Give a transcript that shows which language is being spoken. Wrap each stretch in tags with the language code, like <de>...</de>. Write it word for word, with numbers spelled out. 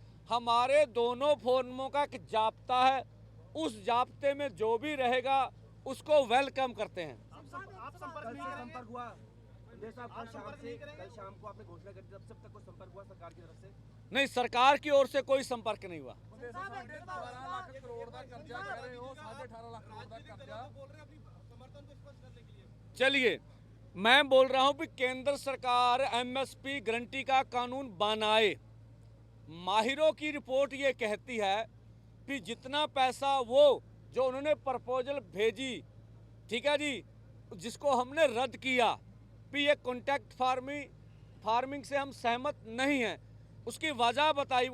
<hi>हमारे दोनों फोरमों का एक जाब्ता है, उस जाब्ते में जो भी रहेगा उसको वेलकम करते हैं। आप संप- आप संपर्क नहीं करेंगे? हुआ पंडित साहब आप संपर्क नहीं करेंगे? शाम को आपने घोषणा कर दी, तब सब तक कोई संपर्क हुआ सरकार की तरफ से? नहीं सरकार की ओर से कोई संपर्क नहीं हुआ।</hi> <pa>ਬਾਰਾਂ ਲੱਖ ਕਰੋੜ ਦਾ ਕਰਜ਼ਾ ਕਹਿ ਰਹੇ ਹੋ, ਸਾਢੇ ਅਠਾਰਾਂ ਲੱਖ ਕਰੋੜ ਦਾ ਕਰਜ਼ਾ।</pa> <hi>चलिए मैं बोल रहा हूं कि केंद्र सरकार एमएसपी गारंटी का कानून बनाए, माहिरों की रिपोर्ट ये कहती है कि जितना पैसा वो जो उन्होंने प्रपोजल भेजी, ठीक है जी, जिसको हमने रद्द किया कि ये कॉन्ट्रैक्ट फार्मिंग फार्मिंग से हम सहमत नहीं हैं, उसकी वजह बताई।</hi>